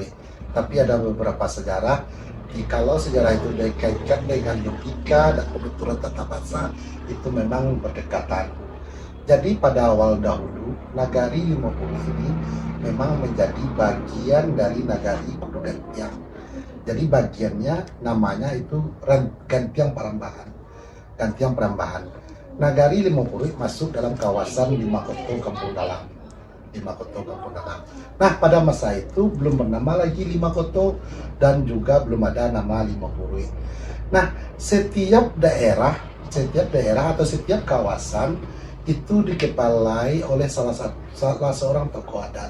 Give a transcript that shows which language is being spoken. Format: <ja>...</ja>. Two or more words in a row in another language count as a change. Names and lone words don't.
<id>Tapi ada beberapa sejarah, kalau sejarah itu dikaitkan dengan logika dan kebetulan tata bahasa, itu memang berdekatan. Jadi pada awal dahulu, Nagari Limapure ini memang menjadi bagian dari Nagari Kudu Gantiang. Jadi bagiannya namanya itu Gantiang Parambahan. Gantiang Parambahan. Nagari Limapure masuk dalam kawasan Limakoto Kampung Dalam. Limakoto Kampung Dalam. Nah, pada masa itu belum bernama lagi Limakoto dan juga belum ada nama Limapure. Nah, setiap daerah atau setiap kawasan itu dikepalai oleh salah seorang tokoh adat.</id>